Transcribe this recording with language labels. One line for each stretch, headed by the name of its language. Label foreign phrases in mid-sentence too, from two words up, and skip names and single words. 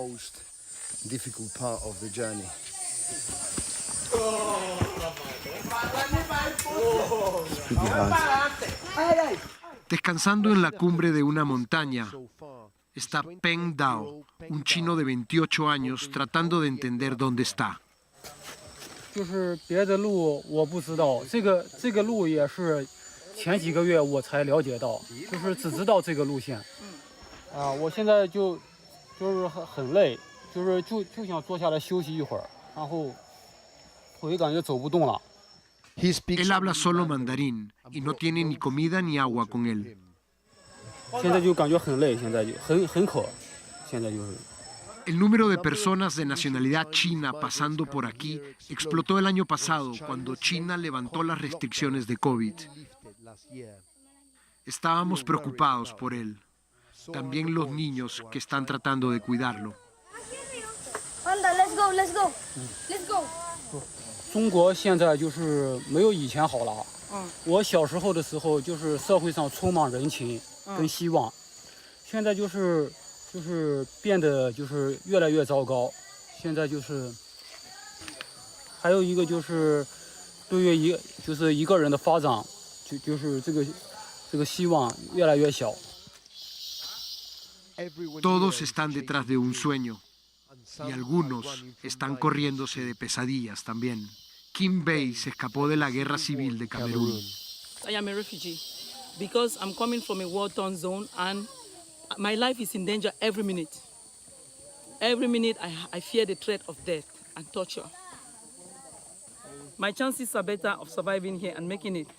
Spanish: Descansando en la cumbre de una montaña está Peng Dao, un chino de 28 años tratando de entender dónde está.
Chinese: 就是别的路我不知道，这个路也是前几个月我才了解到，就是只知道这个路线。我现在就是很累，就想坐下来休息一会儿，然后我就感觉走不动了。
Spanish: Él habla solo mandarín y no tiene ni comida ni agua con él.
Chinese: 现在就感觉很累，现在就很渴，现在就是。
Spanish: El número de personas de nacionalidad china pasando por aquí explotó el año pasado cuando China levantó las restricciones de COVID. Estábamos preocupados por él. También los niños que están tratando de cuidarlo. Anda,
English: let's go, let's go, let's go.
Chinese: 中国现在就是没有以前好了。我小时候的时候，就是社会上充满人情跟希望，现在就是变得就是越来越糟糕。现在就是还有一个就是对于一个人的发展，就是这个希望越来越小。
Spanish: Todos están detrás de un sueño y algunos están corriéndose de pesadillas también. Kim Bei se escapó de la guerra civil de Camerún.
English: I am a refugee because I'm coming from a war-torn zone and my life is in danger every minute. Every minute I fear the threat of death and torture. My chances are better of surviving here and making it.